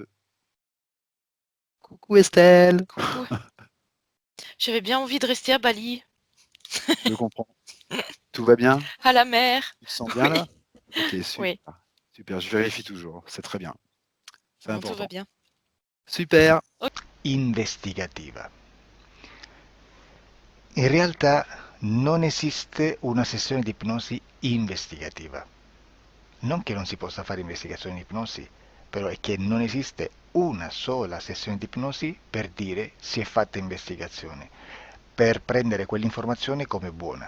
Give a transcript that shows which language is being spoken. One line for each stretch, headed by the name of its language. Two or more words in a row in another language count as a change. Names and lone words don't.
French: Coucou Estelle. Coucou. J'avais bien envie de rester à Bali, Je comprends. Tout va bien? à la mer. Tu te sens bien là? Oui, Ok, oui. super. Super, je vérifie toujours. C'est très bien. C'est Non, tout va important. bien. Super.
Italian: Investigativa. In realtà non esiste una sessione di ipnosi investigativa. Non che non si possa fare investigazione di ipnosi, però è che non esiste una sola sessione di ipnosi per dire si è fatta investigazione, per prendere quell'informazione come buona.